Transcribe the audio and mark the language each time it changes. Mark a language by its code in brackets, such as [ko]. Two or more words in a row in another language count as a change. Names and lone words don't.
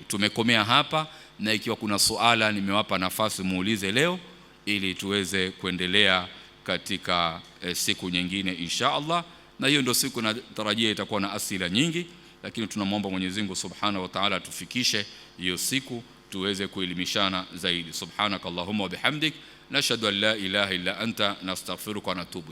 [sw] Tumekomea hapa, na ikiwa kuna suala nimewapa nafasi muulize leo ili tuweze kuendelea katika siku nyingine [ar] إن شاء الله. [sw] Na hiyo ndio siku natarajia itakuwa na asila nyingi, lakini tunamwomba Mwenyezi Mungu [ar] سبحانه وتعالى [sw] tufikishe hiyo siku tuweze kuelimishana zaidi. [ar] سبحانك اللهم وبحمدك نشهد أن لا إله إلا أنت نستغفرك ونتوب.